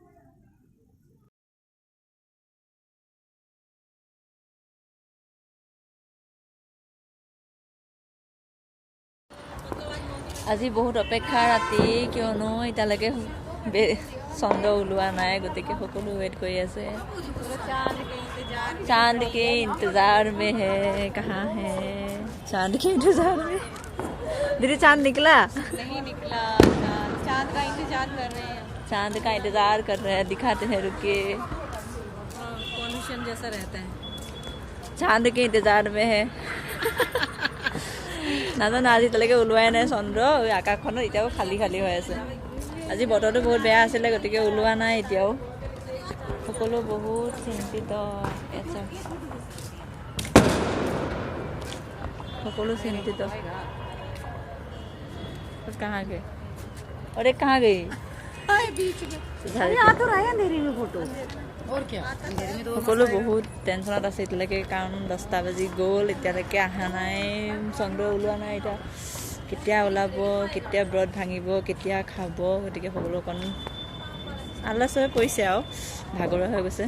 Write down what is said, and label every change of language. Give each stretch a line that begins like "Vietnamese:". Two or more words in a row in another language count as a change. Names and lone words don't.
Assamese: আজি বহুত অপেক্ষা ৰাতি, কিয়নো এতিয়ালৈকে চন্দ্ৰ ওলোৱা নাই, গতিকে সকলো ৱেইট কৰি আছে।
Hindi: चांद के इंतजार में है, कहाँ है चांद के इंतजार में? दीदी चांद निकला? नहीं निकला, चांद का इंतजार कर रहे हैं। चांद का इंतजार कर रहे हैं, दिखाते हैं रुके। कॉन्वेशन जैसा रहता है। चांद के इंतजार में है।
Assamese: নাজানো আজি এতিয়ালৈকে ওলোৱাই নাই চন্দ্ৰ, আকাশখনত এতিয়াও খালী হৈ আছে। আজি বতৰটো বহুত বেয়া আছিলে, গতিকে ওলোৱা নাই এতিয়াও। সকলো বহুত চিন্তিত, সকলো চিন্তিত।
Hindi: कहाँ गए? अरे कहाँ गई?
Assamese: সকলো বহুত টেনশ্যনত আছে এতিয়ালৈকে, কাৰণ 10টা বাজি গ'ল, এতিয়ালৈকে অহা নাই, চন্দ্ৰ ওলোৱা নাই। এতিয়া কেতিয়া ওলাব, কেতিয়া ব্ৰত ভাঙিব, কেতিয়া খাব, গতিকে সকলো অকণ আলাস হৈ পৰিছে আৰু ভাগৰুৱা হৈ গৈছে।